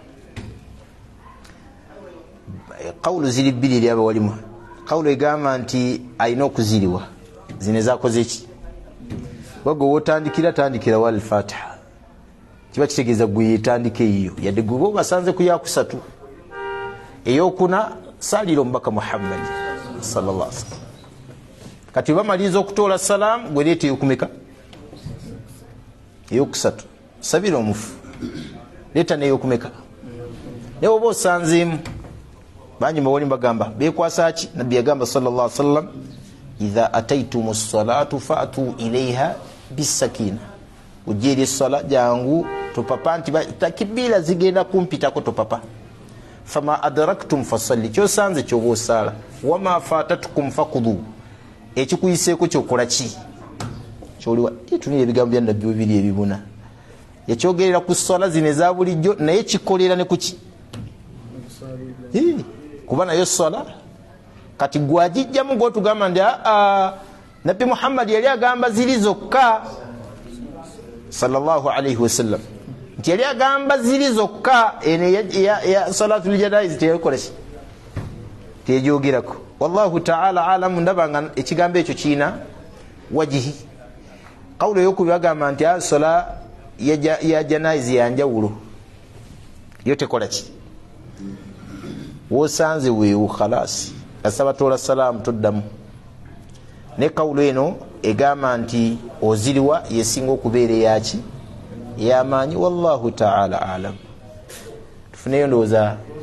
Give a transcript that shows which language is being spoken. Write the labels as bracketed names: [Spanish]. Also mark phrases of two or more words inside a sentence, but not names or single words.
[Ganda] Qawlu ziri bbiri eri abawalimu. Qawlu egamba nti alina okuziriwa zino ezakoze eki bagwe wotandikira tandikira [Arabic] والفاتحة [Ganda] kiba kitegeeza gwe yetandike eyo yadde gwe obasanze ku yakusatu eyokuna salira omubaka Muhammad [Arabic] صلى الله عليه وسلم. [Ganda] Kati bamaliza okutoola salaamu gwe leeta eyokumeka eyokusatu sabira omufu leeta neyokumeka naye oba osanzeemu bangi mubawoli bagamba bekwasa ki nabbi yagamba [Arabic] صلى الله عليه وسلم إذا أتيتم الصلاة فأتوا إليها بالسكينة [Ganda] ujeri sala jangu topapa nti takibira zigenda kumpitako topapa [Arabic] فما أدركتم فصلوا [Ganda] kyosanze kyoba osala [Arabic] وما فاتكم فاقضوا [Ganda] ekikuyiseeko kyokola ki kyoliwa tunira ebigambo bya nabbi bibiri ebibuna yakyogerera ku ssala zino eza bulijjo naye kikolera ne kuki kuba nayo ssala kati gwagijjamu gwotugamba ndi nabbi Muhammad yali agamba ziri zokka [Arabic] صلى الله عليه وسلم [Ganda] nti yali agamba ziri zokka ene ya [Arabic] صلاة الجنائز [Ganda] teyakola ki teyagyogerako. [Arabic] والله تعالى أعلم. [Ganda] Ndabanga ekigambo ekyo kiina wajihi. Qawlu ey'okubiri agamba nti sala ya janaiz yanjawulo yo tekola ki wosanze weewu khalas asaba tola salamu toddamu ne kawulo eno egamba nti oziriwa yesinga okubeera eyaki ey'amaanyi [Arabic] والله تعالى أعلم [Ganda] tufuneyo ndowooza